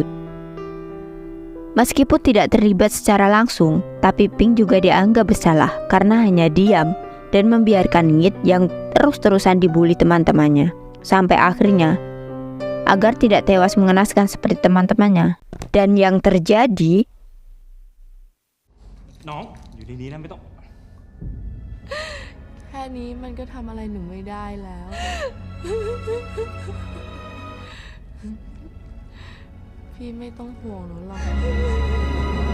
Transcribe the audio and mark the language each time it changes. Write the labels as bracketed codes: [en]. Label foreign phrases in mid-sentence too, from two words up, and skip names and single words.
[id] Meskipun tidak terlibat secara langsung, tapi Pink juga dianggap bersalah karena hanya diam dan membiarkan Ngit yang terus-terusan dibully teman-temannya. Sampai akhirnya, agar tidak tewas mengenaskan seperti teman-temannya. Dan yang terjadi... [th] น้องอยู่ดีๆนะไม่ต้อง แค่นี้มันก็ทำอะไรหนูไม่ได้แล้ว พี่ไม่ต้องห่วงหนูหรอก